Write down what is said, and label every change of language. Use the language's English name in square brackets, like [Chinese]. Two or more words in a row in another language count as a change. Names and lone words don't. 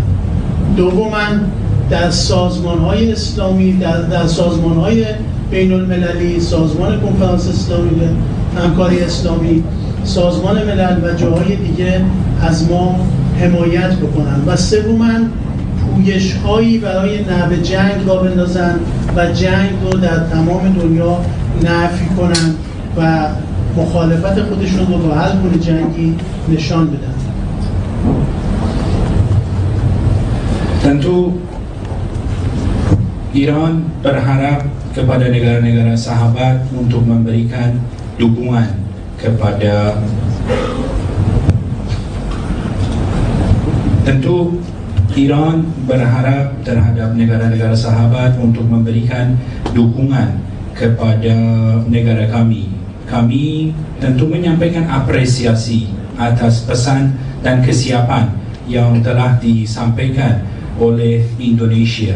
[Persian] دوما در سازمان‌های اسلامی، در سازمان‌های بین المللی، سازمان کنفرانس اسلامی، همکاری اسلامی، سازمان ملل و جاهای دیگه از ما حمایت بکنن و سوما پویش‌هایی برای نبض جنگ را بندازن و جنگ رو در تمام دنیا نفی کنن و مخالفت خودشون رو با هر گونه جنگی نشان بدن. [Indonesian] Tentu Iran berharap kepada negara-negara sahabat untuk memberikan dukungan kepada Iran berharap terhadap negara-negara sahabat untuk memberikan dukungan kepada negara kami tentu menyampaikan apresiasi atas pesan dan kesiapan yang telah disampaikan oleh Indonesia.